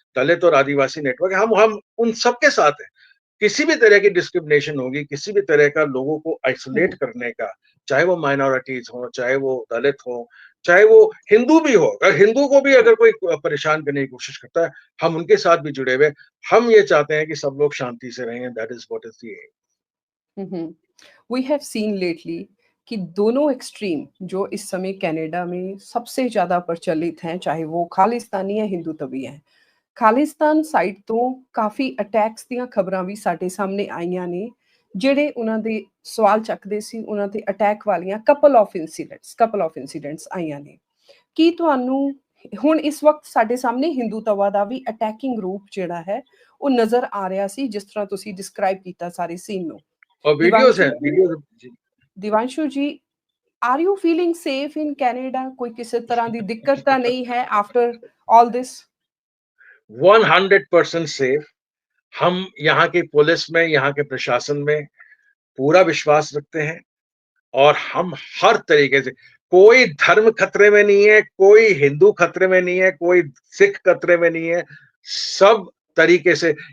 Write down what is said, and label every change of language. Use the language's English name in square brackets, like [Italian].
[Hindi] दलित और आदिवासी नेटवर्क, हम उन सबके साथ हैं। किसी भी तरह की डिस्क्रिमिनेशन होगी, किसी भी तरह का लोगों को आइसोलेट करने का, चाहे वो माइनॉरिटीज हो, चाहे वो दलित हो, चाहे वो हिंदू भी हो, अगर हिंदू को भी अगर कोई परेशान करने की कोशिश करता है, हम उनके साथ भी जुड़े हुए। हम ये चाहते हैं कि सब लोग शांति से रहें, [English] That is what is the aim. We have seen lately [Hindi] कि दोनों एक्सट्रीम जो इस समय कनाडा में सबसे ज़्यादा प्रचलित हैं, चाहे वो खालिस्तानी या हिंदुत्वी हैं, [Punjabi] ਖਾਲਿਸਤਾਨ ਸਾਈਡ ਤੋਂ ਕਾਫੀ ਅਟੈਕਸ ਦੀਆਂ ਖਬਰਾਂ ਵੀ ਸਾਡੇ ਸਾਹਮਣੇ ਆਈਆਂ ਨੇ, ਜਿਹੜੇ ਉਹਨਾਂ ਦੇ ਸਵਾਲ ਚੱਕਦੇ ਸੀ, ਉਹਨਾਂ ਤੇ ਅਟੈਕ ਵਾਲੀਆਂ ਕਪਲ ਆਫ ਇਨਸੀਡੈਂਟਸ ਆਈਆਂ ਨੇ। ਕੀ ਤੁਹਾਨੂੰ ਹੁਣ ਇਸ ਵਕਤ ਸਾਡੇ ਸਾਹਮਣੇ ਹਿੰਦੂਤਵਾ ਦਾ ਵੀ ਅਟੈਕਿੰਗ ਰੂਪ ਜਿਹੜਾ ਹੈ ਉਹ ਨਜ਼ਰ ਆ ਰਿਹਾ ਸੀ, ਜਿਸ ਤਰ੍ਹਾਂ ਤੁਸੀਂ ਡਿਸਕ੍ਰਾਈਬ ਕੀਤਾ ਸਾਰੇ ਸੀਨ ਨੂੰ। [Hindi] और वीडियोस हैं, videos. Divanshu ji, [English] Are you feeling safe in Canada? [Hindi] कोई किसी तरह की दिक्कत तो नहीं है [English] After all this? [Hindi] 100% सेफ। हम यहाँ की पुलिस में, यहाँ के प्रशासन में पूरा विश्वास रखते हैं और हम हर तरीके से, कोई धर्म खतरे में नहीं है, कोई हिंदू खतरे में नहीं है, कोई सिख खतरे में नहीं है, सब तरीके से।